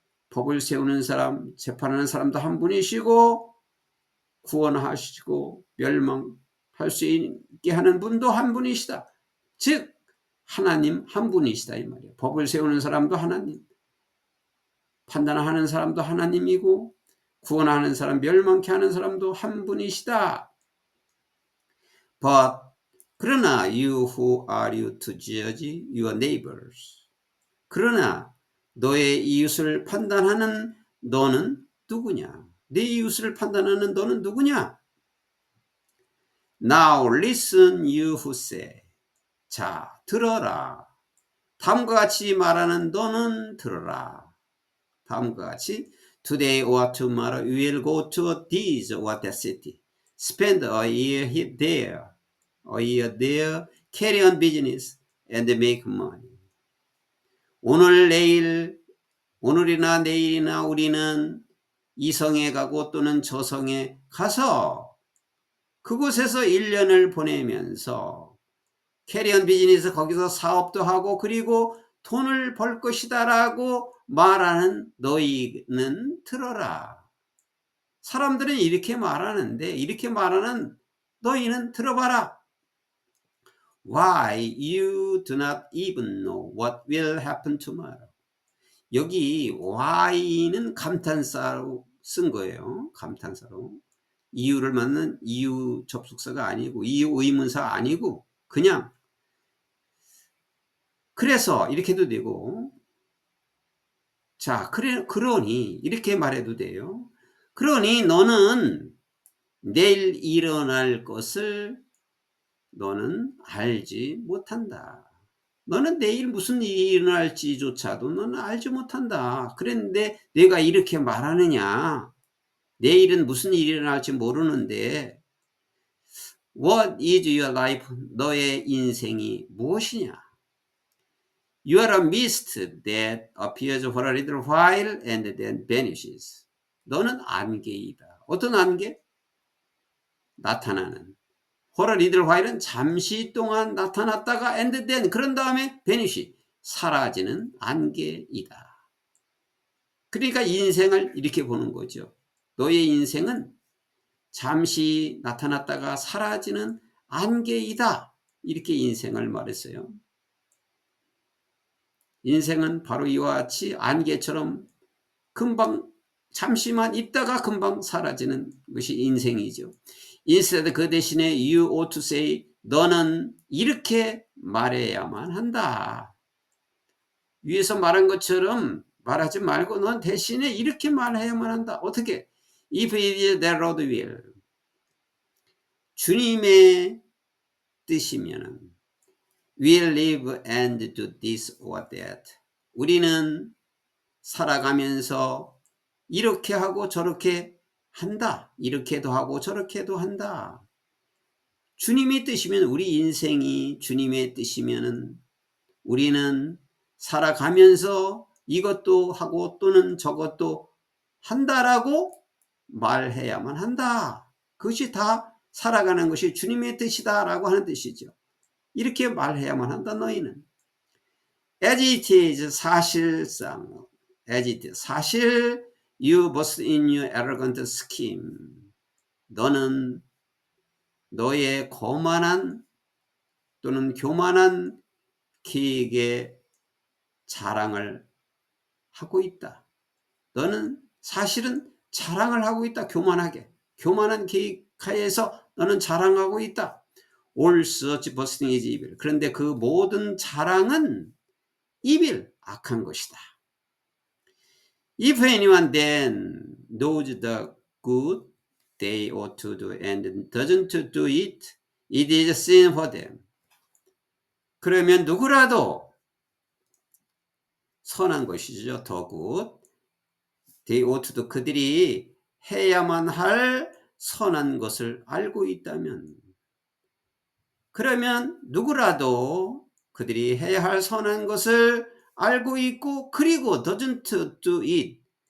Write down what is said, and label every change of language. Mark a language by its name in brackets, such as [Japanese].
[Korean] 법을 세우는 사람, 재판하는 사람도 한 분이시고, 구원하시고 멸망할 수 있게 하는 분도 한 분이시다. 즉 하나님 한 분이시다, 이 말이에요. 법을 세우는 사람도 하나님, 판단하는 사람도 하나님이고, 구원하는 사람, 멸망케 하는 사람도 한 분이시다. [English] But [Korean] 그러나 [English] you who are you to judge your neighbors. [Korean] 그러나 너의 이웃을 판단하는 너는 누구냐? 내 이웃을 판단하는 너는 누구냐? [English] Now listen you who say. [Korean] 자, 들어라. 다음과 같이 말하는 너는 들어라. 다음과 같이 [English] Today or tomorrow we will go to this or that city. Spend a year there. A year there. Carry on business and make money. [Korean] 오늘 내일 오늘이나 내일이나 우리는 이 성에 가고 또는 저 성에 가서 그곳에서 1년을 보내면서 [English] 캐리언 비즈니스 [Korean] 거기서 사업도 하고 그리고 돈을 벌 것이다 라고 말하는 너희는 들어라. 사람들은 이렇게 말하는데 이렇게 말하는 너희는 들어봐라. [English] Why you do not even know what will happen tomorrow. [Korean] 여기 why는 감탄사로 쓴 거예요. 감탄사로. 이유를 묻는 이유 접속사가 아니고 이유 의문사 아니고 그냥 그래서 이렇게 해도 되고 자 그러니 이렇게 말해도 돼요. 그러니 너는 내일 일어날 것을 너는 알지 못한다. 너는 내일 무슨 일이 일어날지조차도 너는 알지 못한다. 그런데 내가 이렇게 말하느냐. 내일은 무슨 일이 일어날지 모르는데 [English] What is your life? [Korean] 너의 인생이 무엇이냐? [English] You are a mist that appears for a little while and then vanishes. [Korean] 너는 안개이다. 어떤 안개? 나타나는. [English] For a little while은 [Korean] 잠시 동안 나타났다가 [English] and then [Korean] 그런 다음에 [English] vanish. [Korean] 사라지는 안개이다. 그러니까 인생을 이렇게 보는 거죠. 너의 인생은 잠시 나타났다가 사라지는 안개이다. 이렇게 인생을 말했어요. 인생은 바로 이와 같이 안개처럼 금방 잠시만 있다가 금방 사라지는 것이 인생이죠. [English] Instead [Korean] 그 대신에 [English] you ought to say [Korean] 너는 이렇게 말해야만 한다. 위에서 말한 것처럼 말하지 말고 넌 대신에 이렇게 말해야만 한다. 어떻게? [English] If it is the Lord will. [Korean] 주님의 뜻이면 [English] will live and do this or that. [Korean] 우리는 살아가면서 이렇게 하고 저렇게 한다. 이렇게도 하고 저렇게도 한다. 주님의 뜻이면 우리 인생이 주님의 뜻이면 우리는 살아가면서 이것도 하고 또는 저것도 한다라고 말해야만 한다. 그것이 다 살아가는 것이 주님의 뜻이다라고 하는 뜻이죠. 이렇게 말해야만 한다 너희는. [English] As it is [Korean] 사실상 [English] as it is [Korean] 사실 [English] you boast in your arrogant scheme. [Korean] 너는 너의 거만한 또는 교만한 계획에 자랑을 하고 있다. 너는 사실은 자랑을 하고 있다. 교만하게. 교만한 계획하에서 너는 자랑하고 있다. [English] All such boasting is evil. [Korean] 그런데 그 모든 자랑은 evil, 악한 것이다. [English] If anyone then knows the good they ought to do and doesn't do it, it is a sin for them. [Korean] 그러면 누구라도 선한 것이죠. [English] The good. They ought to do. [Korean] 그들이 해야만 할 선한 것을 알고 있다면 그러면 누구라도 그들이 해야 할 선한 것을 알고 있고 그리고 [English] doesn't do it.